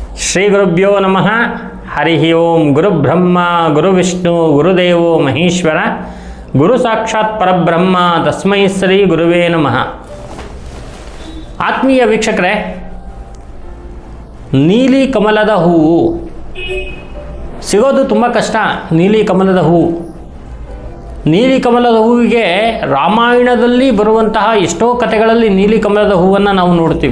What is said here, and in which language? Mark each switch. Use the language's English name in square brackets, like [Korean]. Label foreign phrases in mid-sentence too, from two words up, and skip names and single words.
[Sanskrit] ಶ್ರೀ ಗುರುಭ್ಯೋ ನಮಃ. ಹರಿ ಓಂ. ಗುರುಬ್ರಹ್ಮ ಗುರುವಿಷ್ಣು ಗುರುದೇವೋ ಮಹೇಶ್ವರ, ಗುರು ಸಾಕ್ಷಾತ್ ಪರಬ್ರಹ್ಮ, ತಸ್ಮೈ ಶ್ರೀ ಗುರುವೇ ನಮಃ. [Kannada] ಆತ್ಮೀಯ ವೀಕ್ಷಕರೇ, ನೀಲಿ ಕಮಲದ ಹೂವು ಸಿಗೋದು ತುಂಬ ಕಷ್ಟ. ನೀಲಿ ಕಮಲದ ಹೂವು, ನೀಲಿ ಕಮಲದ ಹೂವಿಗೆ ರಾಮಾಯಣದಲ್ಲಿ ಬರುವಂತಹ ಎಷ್ಟೋ ಕಥೆಗಳಲ್ಲಿ ನೀಲಿ ಕಮಲದ ಹೂವನ್ನು ನಾವು ನೋಡ್ತೀವಿ.